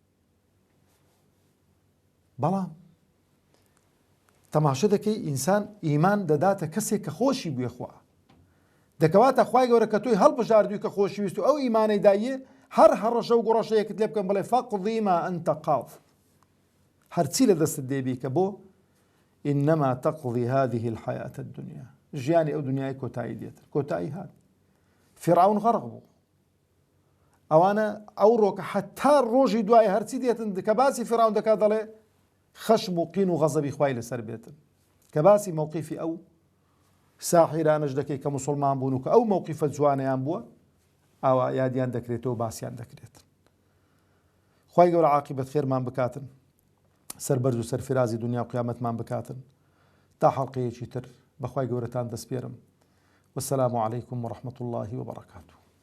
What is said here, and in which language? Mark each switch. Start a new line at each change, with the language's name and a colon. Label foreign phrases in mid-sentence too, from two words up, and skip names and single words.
Central Kurdish: بەڵام تەماشە دەکەی ئینسان ئیمان دەداتە کەسێک کە خۆشی بوێ خوا دەکەواتە خوای گەورە کە تۆی هەڵبژاردووی کە خۆشویست و ئەو ئیمانەی دایە هەر هەڕەشە و گوڕەشەیەکت لێ بکەم بڵێ
Arabic: فەقضی ما ئەنتە قاض
Central Kurdish: هەرچی لە دەستت دێبی کە بۆ
Arabic: إنما تقضي هذه الحياة الدنيا.
Central Kurdish: ژیانی ئەو دنیای کۆتایی دێتن، کۆتایی هات. فیرعون غەرق بوو. ئەوانە ئەو ڕۆکە حتا ڕۆژی دوای هەرچی دێتن کە باسی فیرعون دەکات دەڵێ خەشم و قین و غەزەبی خوای لەسەر بێتن. کە باسی مووقیفی ئەو ساحیرانەش دەکەی کە موسڵمان بوون و کە ئەو مووقیفە جوانیان بووە، ئاوا یادیان دەکرێتەوە باسییان دەکرێت. خوای گەورە عاقبەت خێرمان بکاتن، سەربەرز و سەرفرازی دنیا و قیامەتمان بکاتن. تا حەڵقەیەکی تر بەخوای گەورەتان دەسپێرم.
Arabic: والسلام عليكم ورحمة الله وبركاته.